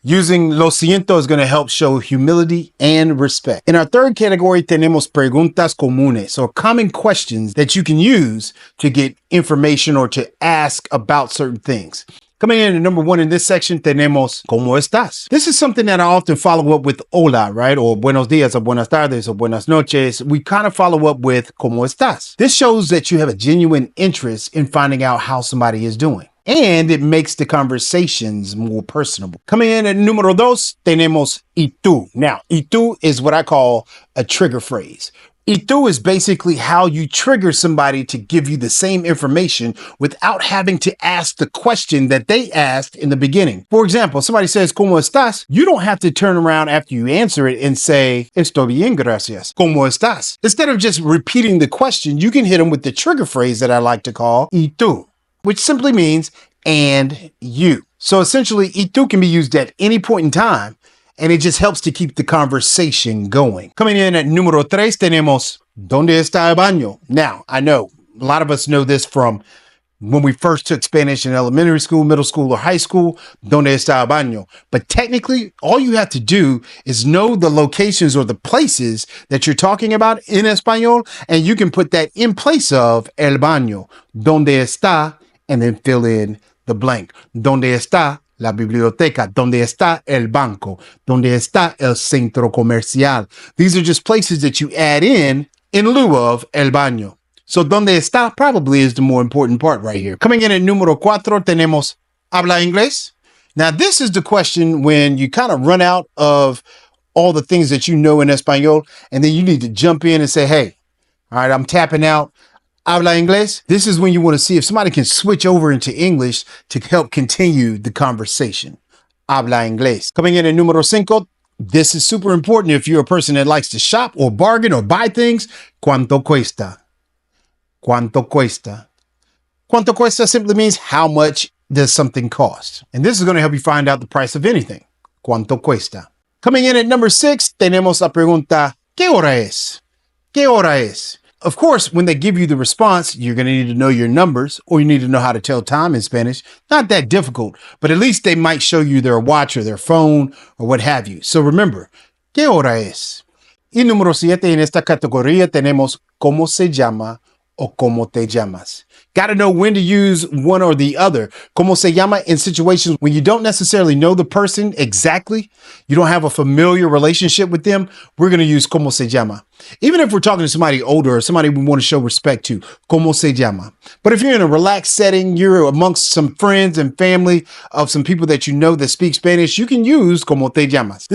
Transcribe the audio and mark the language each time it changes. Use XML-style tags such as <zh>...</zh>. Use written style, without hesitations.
<en>Using lo siento is going to help show humility and respect. In our third category,</en> <es>tenemos preguntas comunes,</es> <en>or common questions that you can use to get information or to ask about certain things. Coming in at number 1 in this section,</en> <es>tenemos ¿Cómo estás?</es> <en>This is something that I often follow up with hola, right? Or buenos días, or buenas tardes, or buenas noches. We kind of follow up with ¿Cómo estás? This shows that you have a genuine interest in finding out how somebody is doing. And it makes the conversations more personable. Coming in at número 2,</en> <es>tenemos y tú.</es> <en>Now, y tú is what I call a trigger phrase. Y tú is basically how you trigger somebody to give you the same information without having to ask the question that they asked in the beginning. For example, somebody says, ¿Cómo estás? You don't have to turn around after you answer it and say,</en> <es>Estoy bien, gracias. ¿Cómo estás?</es> <en>Instead of just repeating the question, you can hit them with the trigger phrase that I like to call y tú, which simply means and you. So essentially, y tú can be used at any point in time, and it just helps to keep the conversation going. Coming in at</en> <es>número 3, tenemos, ¿Dónde está el baño?</es> <en>Now, I know a lot of us know this from when we first took Spanish in elementary school, middle school, or high school,</en> <es>¿Dónde está el baño?</es> <en>But technically, all you have to do is know the locations or the places that you're talking about in Espanol, and you can put that in place of el baño.</en> <es>¿Dónde está?</es> <en>And then fill in the blank.</en> <es>¿Dónde está la biblioteca? ¿Dónde está el banco? ¿Dónde está el centro comercial?</es> <en>These are just places that you add in lieu of el baño. So ¿dónde está? Probably is the more important part right here. Coming in at</en> <es>número 4, tenemos ¿habla inglés?</es> <en>Now, this is the question when you kind of run out of all the things that you know in Espanol, and then you need to jump in and say, hey, all right, I'm tapping out.</en> <es>¿Habla inglés?</es> <en>This is when you want to see if somebody can switch over into English to help continue the conversation. Habla inglés. Coming in at número 5, this is super important if you're a person that likes to shop or bargain or buy things.</en> <es>¿Cuánto cuesta? ¿Cuánto cuesta? ¿Cuánto cuesta</es> <en>simply means how much does something cost? And this is going to help you find out the price of anything.</en> <es>¿Cuánto cuesta?</es> <en>Coming in at number 6,</en> <es>tenemos la pregunta, ¿qué hora es? ¿Qué hora es?</es> <en>Of course, when they give you the response, you're going to need to know your numbers, or you need to know how to tell time in Spanish. Not that difficult, but at least they might show you their watch or their phone or what have you. So remember,</en> <es>¿qué hora es? Y número 7, en esta categoría tenemos ¿cómo se llama o cómo te llamas?</es> <en>Got to know when to use one or the other.</en> <es>¿Cómo se llama?</es> <en>In situations when you don't necessarily know the person exactly, you don't have a familiar relationship with them, we're going to use</en> <es>¿cómo se llama?</es> <en>Even if we're talking to somebody older or somebody we want to show respect to,</en> <es>¿cómo se llama?</es> <en>But if you're in a relaxed setting, you're amongst some friends and family of some people that you know that speak Spanish, you can use</en> <es>¿cómo te llamas?</es>